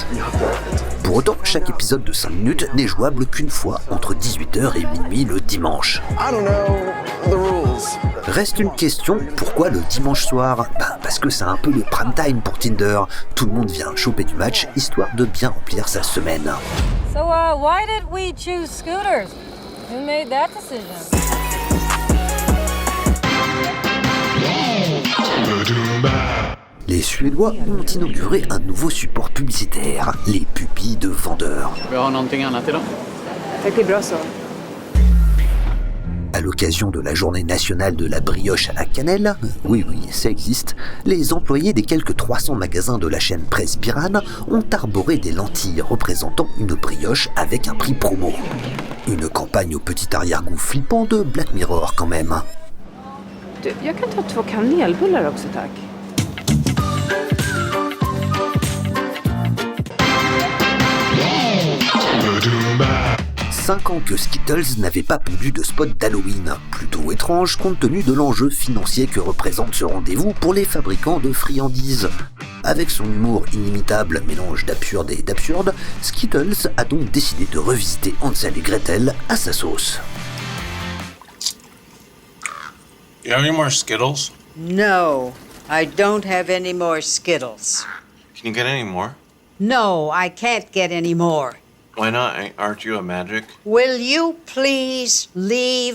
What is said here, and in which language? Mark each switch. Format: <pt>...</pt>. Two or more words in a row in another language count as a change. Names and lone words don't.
<fr>Pour autant, chaque épisode de 5 minutes n'est jouable qu'une fois entre 18h et minuit le dimanche. Reste une question, pourquoi le dimanche soir? Parce que c'est un peu le</fr> <en>prime time</en> <fr>pour Tinder. Tout le monde vient choper du match, histoire de bien remplir sa semaine.</fr> <en>So, why did we choose scooters? Who made that decision?</en> <fr>Les Suédois ont inauguré un nouveau support publicitaire, les pupilles de vendeurs. À l'occasion de la journée nationale de la brioche à la cannelle, oui, ça existe, les employés des quelques 300 magasins de la chaîne Presse Piranha ont arboré des lentilles représentant une brioche avec un prix promo. Une campagne au petit arrière-goût flippant de Black Mirror quand même.</fr> <sv>Jag kan ta 2 kanelbullar också, tack.</sv> <fr>Cinq ans que Skittles n'avait pas pondu de spot d'Halloween, plutôt étrange compte tenu de l'enjeu financier que représente ce rendez-vous pour les fabricants de friandises. Avec son humour inimitable, mélange d'absurde et d'absurde, Skittles a donc décidé de revisiter Hansel et Gretel à sa sauce.</fr> <en>You have any more Skittles? No, I don't have any more Skittles. Can you get any more? No, I can't get any more. Why not? Aren't you a magic? Will you please leave?</en>